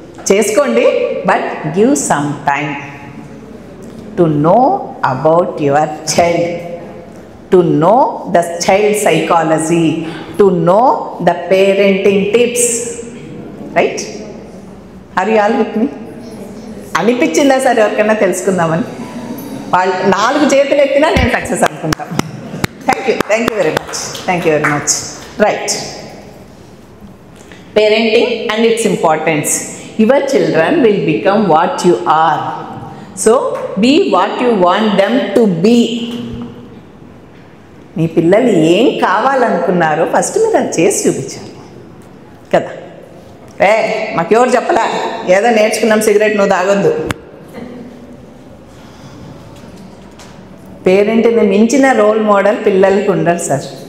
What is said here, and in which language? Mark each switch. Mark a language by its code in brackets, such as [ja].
[te] చేసుకోండి, [en] But give some time to know about your child, to know the child psychology, to know the parenting tips, right? Are you all with me? [te] అనిపించిందా sir ఎవరికైనా తెలుసుకుందామని? వాళ్ళు 4 చేతులు ఎత్తినా నేను success అనుకుంటాను. [en] Thank you very much. Right, parenting and its importance. Your children will become what you are. So be what you want them to be. [te] మీ పిల్లలు ఏం కావాలనుకున్నారో first మీరు అది చేసి చూపించారు కదా. మాకెవరు చెప్పలా, ఏదో నేర్చుకున్నాం సిగరెట్ నువ్వు తాగొద్దు. పేరెంట్ని మించిన రోల్ మోడల్ పిల్లలకి ఉండరు సార్.